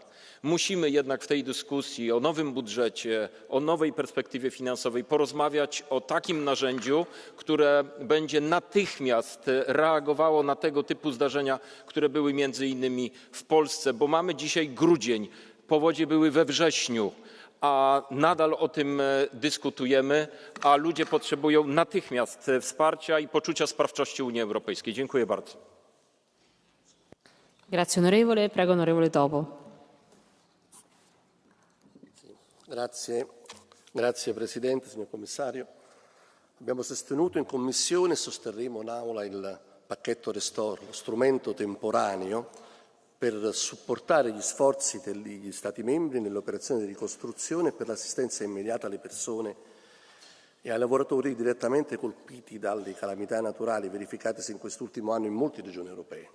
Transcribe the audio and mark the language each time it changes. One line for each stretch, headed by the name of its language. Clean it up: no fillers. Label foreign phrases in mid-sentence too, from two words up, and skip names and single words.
Polish: Musimy jednak w tej dyskusji o nowym budżecie, o nowej perspektywie finansowej porozmawiać o takim narzędziu, które będzie natychmiast reagowało na tego typu zdarzenia, które były między innymi w Polsce, bo mamy dzisiaj grudzień, powodzie były we wrześniu, a nadal o tym dyskutujemy, a ludzie potrzebują natychmiast wsparcia i poczucia sprawczości Unii Europejskiej. Dziękuję bardzo.
Italian: Grazie onorevole. Prego onorevole Topo. Grazie Presidente, signor Commissario. Abbiamo sostenuto in Commissione e sosterremo in Aula il pacchetto Restore, lo strumento temporaneo per supportare gli sforzi degli Stati membri nelle operazioni di ricostruzione e per l'assistenza immediata alle persone e ai lavoratori direttamente colpiti dalle calamità naturali verificatesi in quest'ultimo anno in molte regioni europee.